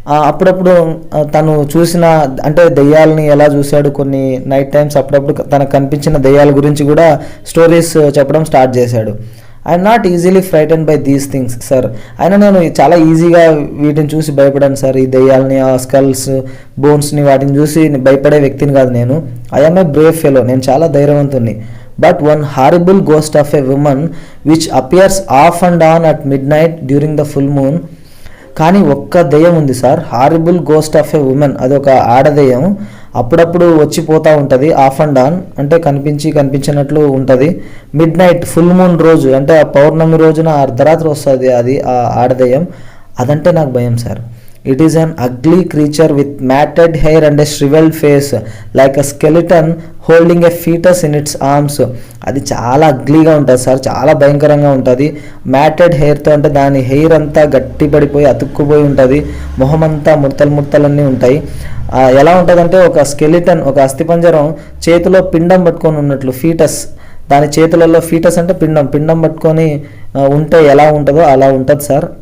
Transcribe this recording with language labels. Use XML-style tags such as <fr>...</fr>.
<te>అప్పుడప్పుడు తను చూసిన, అంటే దెయ్యాలని ఎలా చూశాడు, కొన్ని నైట్ టైమ్స్ అప్పుడప్పుడు తనకు కనిపించిన దెయ్యాల గురించి కూడా స్టోరీస్ చెప్పడం స్టార్ట్ చేశాడు.</te> <en>I'm not easily frightened by these things sir.</en> <te>అయినా నేను చాలా ఈజీగా వీటిని చూసి భయపడాను సార్, ఈ దెయ్యాలని, ఆ స్కల్స్ బోన్స్ని, వాటిని చూసి భయపడే వ్యక్తిని కాదు నేను.</te> <en>I'm a brave fellow,</en> <te>నేను చాలా ధైర్యవంతుని.</te> <en>but one horrible ghost of a woman which appears off and on at midnight during the full moon.</en> <te>కానీ ఒక్క దెయ్యం ఉంది sir,</te> <en>horrible ghost of a woman,</en> <te>అది ఒక ఆడదెయ్యం, అప్పుడప్పుడు వచ్చిపోతూ ఉంటుంది,</te> <en>off and on</en> <te>అంటే కనిపించినట్లు ఉంటుంది, మిడ్ నైట్ ఫుల్ మూన్ రోజు అంటే ఆ పౌర్ణమి రోజున అర్ధరాత్రి వస్తుంది అది ఆ ఆడదెయ్యం. అదంటే నాకు భయం sir.</te> <en>It is an ugly creature with matted hair and a shriveled face like a skeleton holding a fetus in its arms.</en> <te>అది చాలా అగ్లీగా ఉంటుంది సార్, చాలా భయంకరంగా ఉంటుంది. మ్యాటెడ్ హెయిర్తో అంటే దాని హెయిర్ అంతా గట్టి పడిపోయి అతుక్కుపోయి ఉంటుంది, మొహం అంతా ముడతలన్నీ ఉంటాయి. ఎలా ఉంటుందంటే ఒక స్కెలిటన్, ఒక అస్థిపంజరం చేతిలో పిండం పట్టుకొని ఉన్నట్లు, ఫీటస్, దాని చేతులలో ఫీటస్ అంటే పిండం పట్టుకొని ఉంటే ఎలా ఉంటుందో అలా ఉంటుంది సార్.</te>